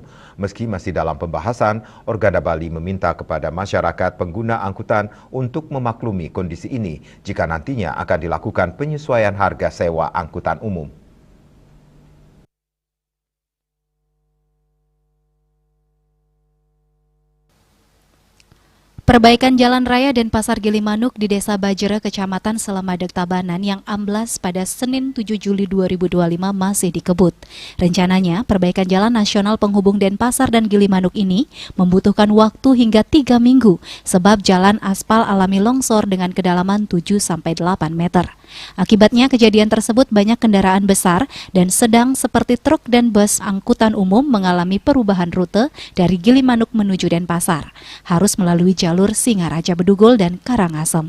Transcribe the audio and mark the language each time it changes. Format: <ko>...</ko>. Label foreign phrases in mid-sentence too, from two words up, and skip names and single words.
<id>Meski masih dalam pembahasan, Organda Bali meminta kepada masyarakat pengguna angkutan untuk memaklumi kondisi ini jika nantinya akan dilakukan penyesuaian harga sewa angkutan umum. Perbaikan jalan raya Denpasar Gilimanuk di Desa Bajere, Kecamatan Selamadeg Tabanan yang amblas pada Senin 7 Juli 2025 masih dikebut. Rencananya, perbaikan jalan nasional penghubung Denpasar dan Gilimanuk ini membutuhkan waktu hingga 3 minggu sebab jalan aspal alami longsor dengan kedalaman 7-8 meter. Akibatnya kejadian tersebut banyak kendaraan besar dan sedang seperti truk dan bus angkutan umum mengalami perubahan rute dari Gilimanuk menuju Denpasar, harus melalui jalur Singaraja Bedugul dan Karangasem.</id>